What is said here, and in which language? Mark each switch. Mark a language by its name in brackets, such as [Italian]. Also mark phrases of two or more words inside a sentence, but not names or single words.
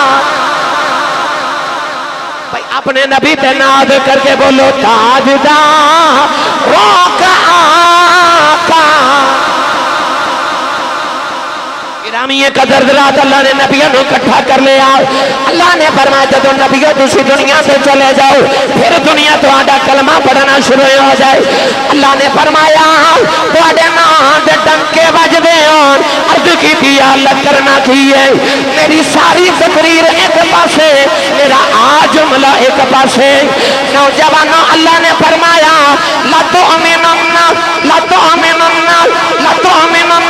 [Urdu] بھائی اپنے نبی پہ ناز کر کے بولو تاجداروں کا آقا. گرامی قدر ذرات اللہ نے نبیوں کو اکٹھا کر لیا. اللہ نے فرمایا جب نبیوں تسی دنیا سے چلے جاؤ پھر دنیا تہاڈا کلمہ پڑھنا شروع ہو جائے. [Punjabi] اللہ نے فرمایا تہاڈے نام دے ڈنکے وجدے ہون عرض کی دیا اللہ کرنا کیے میری ساری تقریر ایک پاسے میرا جملہ ایک پاسے. [Urdu] نوجوانوں اللہ نے فرمایا [Arabic] لا تؤمنن لا تؤمنن لا تؤمنن.